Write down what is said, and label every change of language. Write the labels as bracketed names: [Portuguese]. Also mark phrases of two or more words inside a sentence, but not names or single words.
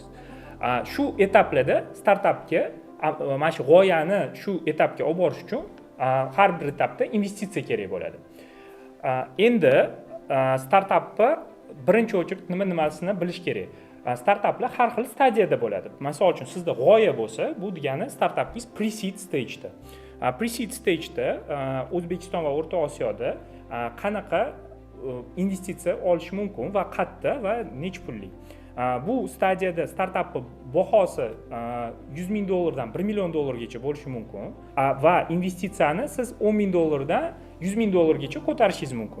[Uzbek] Shu etaplarda startapga mana shu g'oyani shu etapga olib borish uchun har bir etapda investitsiya kerak bo'ladi. Endi startapni birinchi o'chirib nimasini bilish kerak. Startaplar har xil stadiyada bo'ladi. Misol uchun sizda g'oya bo'lsa, bu degani startapingiz [English] pre-seed stage'da. Pre-seed stage'da [Uzbek] O'zbekiston va O'rta Osiyoda qanaqa investitsiya olish mumkin va qayerda va necha pullik. Bu stadiyada startapning bahosi $100 ming dan $1 million gacha bo'lishi mumkin va investitsiyani siz $10 ming dan $100 ming gacha ko'tarishingiz mumkin.